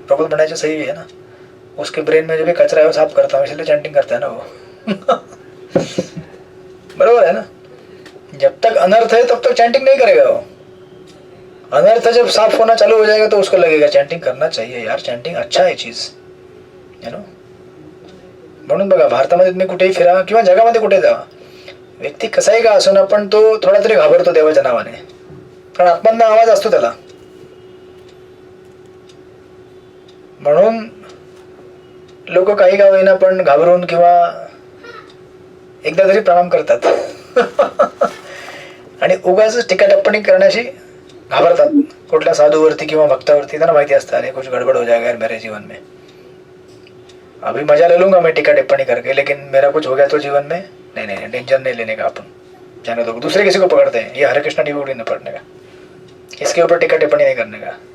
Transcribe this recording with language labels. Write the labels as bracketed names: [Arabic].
[Hindi] प्रभुपाद म्हणायचे सही है ना, उसके ब्रेन में जो भी कचरा है वो साफ करता हूँ, इसलिए चैंटिंग करता है ना वो. बरोबर है ना. जब तक अनर्थ है तब तक चैंटिंग नहीं करेगा वो. अनर्थ जब साफ होना चालू हो जाएगा तो उसको लगेगा चैंटिंग करना चाहिए यार, चैंटिंग अच्छा है चीज, [English] You know. [Marathi] म्हणून बघा, भारतामध्ये तुम्ही कुठेही फिरा किंवा जगामध्ये कुठे जावा, व्यक्ती कसाही का असो ना, पण तो थोडा तरी घाबरतो देवाच्या नावाने, कारण आत्मधनं आवाज असतो त्याला. म्हणून लोक काही का होईना पण घाबरून किंवा एकदा तरी प्रणाम करतात. आणि उगाच टीका टिप्पणी करण्याशी घाबरतात कुठल्या साधूवरती किंवा भक्तावरती. त्यांना माहिती असतं [Hindi] अरे कुछ गडबड हो जाएगा मेरे जीवन में, अभी मजा ले लूंगा मैं टिक्का टिप्पणी करके, लेकिन मेरा कुछ हो गया तो जीवन में, नहीं नहीं टेंशन नहीं लेने का, अपन जाने दो. दूसरे किसी को पकड़ते हैं, ये हरे कृष्णा डिवोटी नहीं पढ़ने का, इसके ऊपर टिक्का टिप्पणी नहीं करने का.